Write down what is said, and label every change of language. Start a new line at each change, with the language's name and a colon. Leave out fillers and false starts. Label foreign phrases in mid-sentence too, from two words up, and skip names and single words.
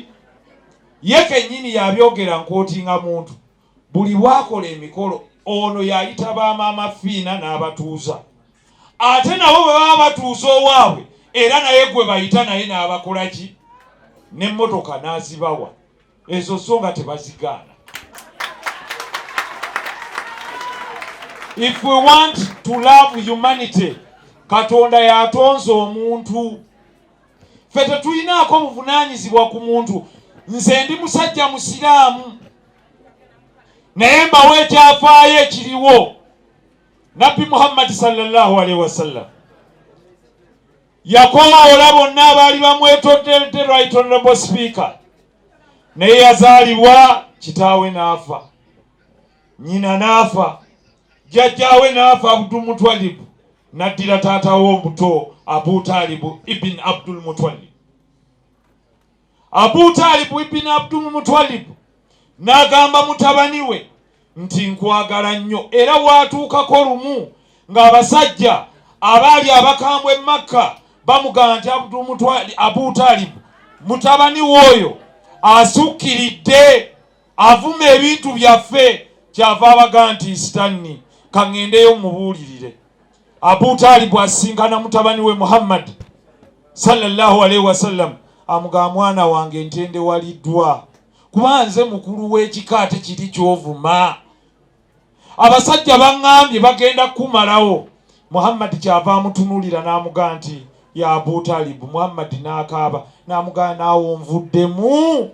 Ganda: Ye kennyini yabyogera nkootinga muntu. Buli bwakola emikolo ono yayita bamaama fiina n'abatuuza. Ate nabo bwe baba batuuza owaabwe era naye gwe bayita naye n'abakola ki. N'emmotoka n'azibawa. Ezo nsonga tebazigaana.
English: If we want to love humanity,
Ganda: Katonda yatonze omuntu. Ffe tetulinaako buvunaanyizibwa ku muntu. Nze ndi musajja musiraamu naye mbawa ekyafaayo ekiriwo. Nabbi Muhammad
Arabic: صلى الله عليه وسلم
Ganda: yakoola bonna abaali bamwetodde
English: right honorable speaker.
Ganda: Naye yazaalibwa kitaawe n'afa, nnyina n'afa, jjajjaawe n'afa Abdul Mutwalib, n'addira taatawe omuto Abu Talib ibn Abdul Mutwalib. Abu Talib ibn Abdul Mutwalib n'agamba mutabani we nti nkwagala nnyo, era waatuukako lumu ng'abasajja abaali abakambwe e Makka bamugamba nti Abu Talib mutabani w'oyo asukkiridde avuma ebintu byaffe, kyava abaga nti sitanni kaŋŋendeyo mubuulirire. Abu Talib asinkana mutabani we Muhammad
Arabic: صلى الله عليه وسلم
Ganda: amugamba mwana wange ntende waliddwa kuba nze mukulu w'ekika ate kiri ky'ovuma. Abasajja baŋŋambye bagenda kumalawo. Muhammad kyava amutunuulira n'amugamba nti ya Abu Talib. Muhammad n'akaaba n'amugamba naawe onvuddemu.